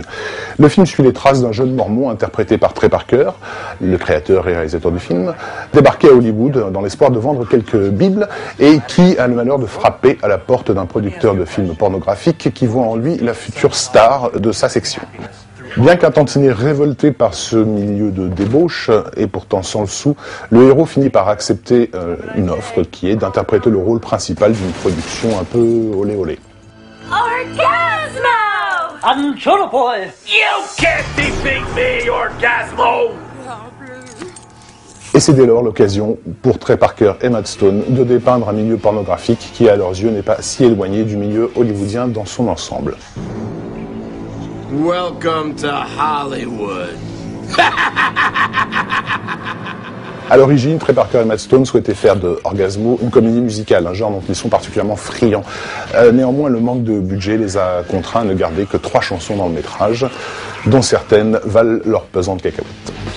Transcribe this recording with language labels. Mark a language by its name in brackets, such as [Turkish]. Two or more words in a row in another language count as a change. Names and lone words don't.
[French] Le film suit les traces d'un jeune mormon interprété par Trey Parker, le créateur et réalisateur du film, débarqué à Hollywood dans l'espoir de vendre quelques bibles et qui a le malheur de frapper à la porte d'un producteur de films pornographiques qui voit en lui la future star de sa section. Bien qu'un tantinet révolté par ce milieu de débauche, et pourtant sans le sou, le héros finit par accepter une offre qui est d'interpréter le rôle principal d'une production un peu olé olé. Orgasmo! Anchola boy! [English] You can't defeat me, Orgasmo! [French] Et c'est dès lors l'occasion pour Trey Parker et Matt Stone de dépeindre un milieu pornographique qui, à leurs yeux, n'est pas si éloigné du milieu hollywoodien dans son ensemble. [English] Welcome to Hollywood. [French] À l'origine, Trey Parker et Matt Stone souhaitaient faire de Orgasmo une comédie musicale, un genre dont ils sont particulièrement friands. Néanmoins, le manque de budget les a contraints à ne garder que 3 chansons dans le métrage, dont certaines valent leur pesante cacahuète.